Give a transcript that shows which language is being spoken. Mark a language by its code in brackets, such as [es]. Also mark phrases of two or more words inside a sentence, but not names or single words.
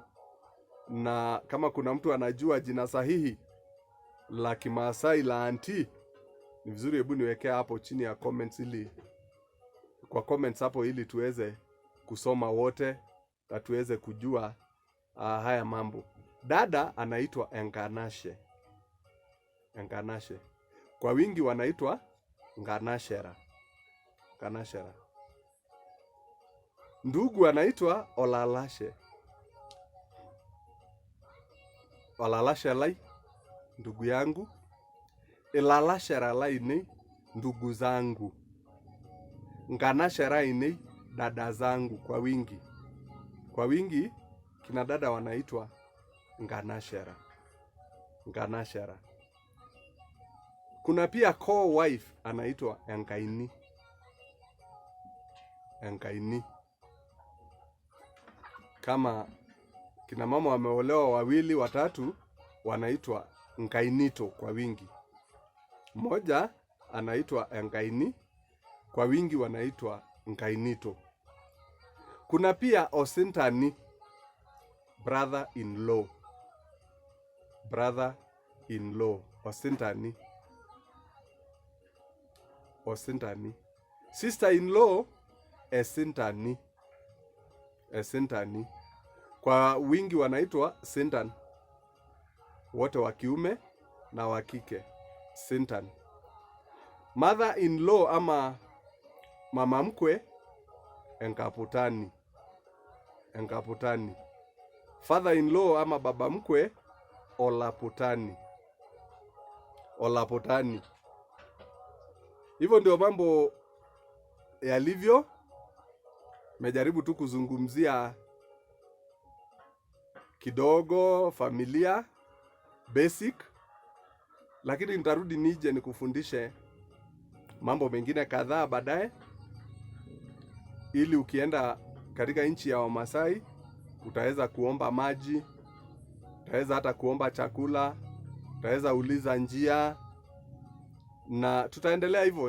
[sw] Na kama kuna mtu anajua jina sahihi la Kimasai la auntie, ni vizuri hebu niwekea hapo chini ya comments kwa comments hapo ili tuweze kusoma wote na tuweze kujua haya mambo. Dada anaitwa enganashe. Enganashe. Kwa wingi wanaitwa nganashera. Nganashera. Ndugu anaitwa olalashe. [mas] Olalashe lai, [sw] ndugu yangu. [mas] ilalashera lainei, [sw] ndugu zangu. [mas] Nganashera inei, [sw] dada zangu kwa wingi. Kwa wingi kina dada wanaitwa nganashera. Nganashera. Kuna pia co-wife anaitwa enkaini. Enkaini. Kama kina mama wameolewa wawili watatu wanaitwa nkainito kwa wingi. Mmoja anaitwa enkaini, kwa wingi wanaitwa nkainito. Kuna pia osintani, [en] brother in law. Brother in law, osintani. Osintani. Sister in law, [sw] esintani. Esintani. Kwa wingi wanaitwa sintan. Wote wa kiume na wa kike. Sintan. [en] Mother in law [sw] ama mama mkwe, enkaputani. Enkaputani. [en] Father in law [sw] ama baba mkwe, olaputani. Olaputani. Hivyo ndio mambo yalivyo. Mejaribu tu kuzungumzia kidogo familia basic, lakini nitarudi nije nikufundishe mambo mengine kadhaa baadaye, ili ukienda katika nchi ya Wamasai utaweza kuomba maji, utaweza hata kuomba chakula, utaweza uliza njia, na tutaendelea hivyo.